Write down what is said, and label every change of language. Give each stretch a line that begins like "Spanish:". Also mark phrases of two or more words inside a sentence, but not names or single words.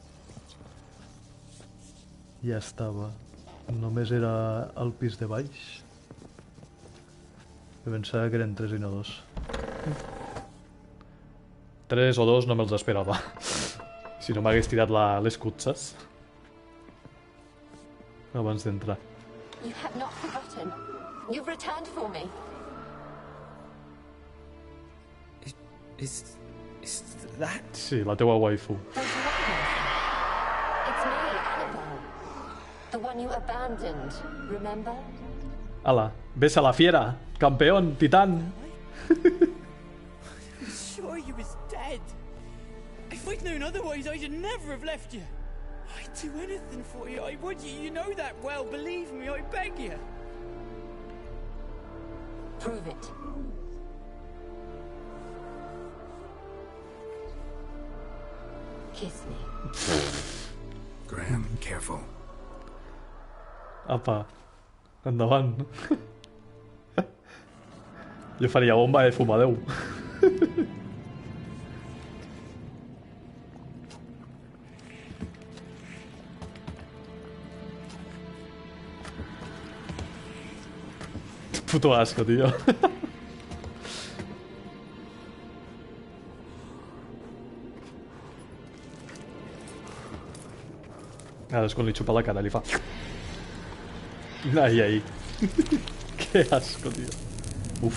Catalan: Ja estava. Només era al pis de baix. Jo pensava que eren 3 i no 2. 3 o 2 no me'ls esperava. Si no m'hagués tirat les cutses abans d'entrar.
English: You have not forgotten. You've returned for me. Is that?
Catalan: Sí, la teua waifu.
English: It's me, Annabelle. The one you abandoned, remember?
Catalan: Ala, ves a la fiera,
Spanish: campeón, titán.
English: I'm sure you was dead. If I'd known otherwise, I'd never have left you. I'd do anything for you. I would. You know that well. Believe me, I beg you. Prove it. Kiss me. Graham, careful.
Catalan: Apa, endavant. Jo faria bomba de fumadeu.
Spanish: Puto asco, tío.
Catalan: Ara és quan li xupa la cara, li fa... Ai, ai.
Spanish: Qué asco, tío. Uf.